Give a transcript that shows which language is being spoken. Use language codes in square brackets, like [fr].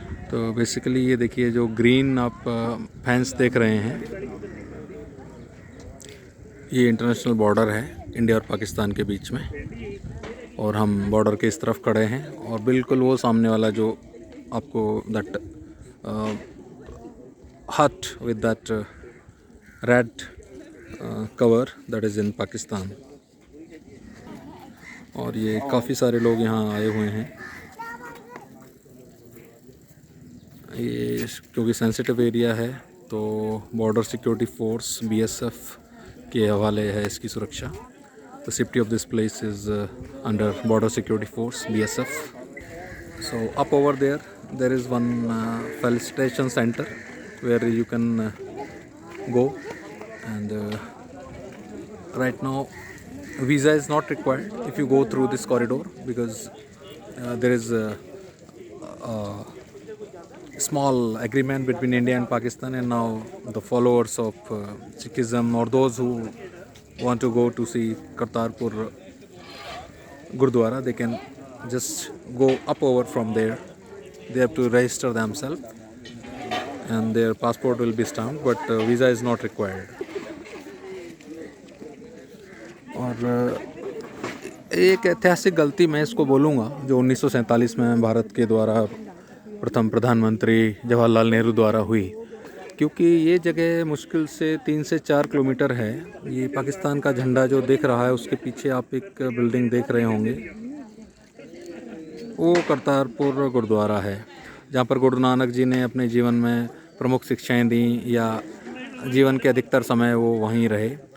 [hi] तो बेसिकली ये देखिए जो ग्रीन आप फेंस देख रहे हैं ये इंटरनेशनल बॉर्डर है इंडिया और पाकिस्तान के बीच में और हम बॉर्डर के इस तरफ खड़े हैं और बिल्कुल वो सामने वाला जो आपको [en] That hat with that red cover that is in Pakistan. [hi] और ये काफ़ी सारे लोग यहाँ आए हुए हैं। ये क्योंकि सेंसिटिव एरिया है तो बॉर्डर सिक्योरिटी फोर्स BSF के हवाले है इसकी सुरक्षा। [en] The safety of this place is under Border Security Force BSF. So up over there, there is one facilitation center where you can go, and right now visa is not required if you go through this corridor because there is a small agreement between India and Pakistan, and now the followers of Sikhism or those who want to go to see Kartarpur Gurdwara, they can just go up over from there. They have to register themselves and their passport will be stamped, but visa is not required. [hi] और एक ऐतिहासिक गलती मैं इसको बोलूँगा जो 1947 में भारत के द्वारा प्रथम प्रधानमंत्री जवाहरलाल नेहरू द्वारा हुई, क्योंकि ये जगह मुश्किल से 3 से 4 किलोमीटर है। ये पाकिस्तान का झंडा जो दिख रहा है उसके पीछे आप एक बिल्डिंग देख रहे होंगे, वो करतारपुर गुरुद्वारा है जहाँ पर गुरु नानक जी ने अपने जीवन में प्रमुख शिक्षाएं दी या जीवन के अधिकतर समय वो वहीं रहे।